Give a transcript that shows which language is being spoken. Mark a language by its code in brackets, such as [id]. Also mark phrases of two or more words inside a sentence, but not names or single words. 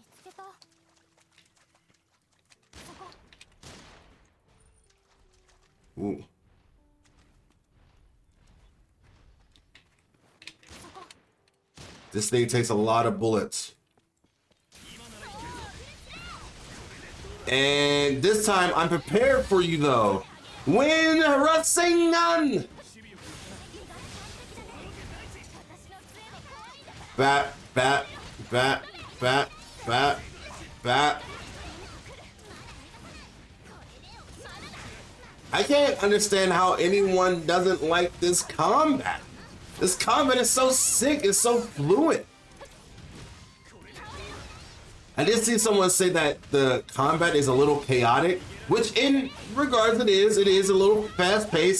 [en] Ooh. This thing takes a lot of bullets. And this time I'm prepared for you though. Win Rasengan! Bat, bat, bat, bat, bat, bat. I can't understand how anyone doesn't like this combat. This combat is so sick, it's so fluid. I did see someone say that the combat is a little chaotic, which in regards it is a little fast-paced.